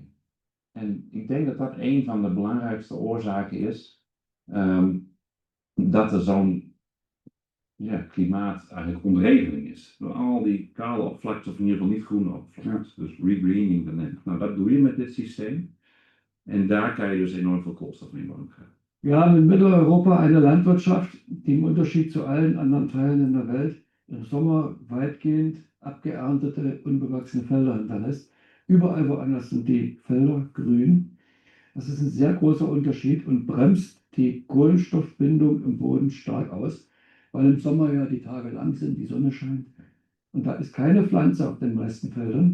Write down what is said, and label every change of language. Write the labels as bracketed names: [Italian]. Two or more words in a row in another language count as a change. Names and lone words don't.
[Dutch] En ik denk dat dat een van de belangrijkste oorzaken is dat er zo'n klimaat eigenlijk ontregeling is. Door al die kale oppervlaktes, of in ieder geval niet groene oppervlaktes. Dus regreening de land. Nou, dat doe je met dit systeem. En daar kan je dus enorm veel koolstof mee krijgen. [German] Wir haben in Mitteleuropa eine Landwirtschaft, die im Unterschied zu allen anderen Teilen in der Welt im Sommer weitgehend abgeerntete, unbewachsene Felder hinterlässt. Überall woanders sind die Felder grün. Das ist ein sehr großer Unterschied und bremst die Kohlenstoffbindung im Boden stark aus, weil im Sommer ja die Tage lang sind, die Sonne scheint und da ist keine Pflanze auf den meisten Feldern.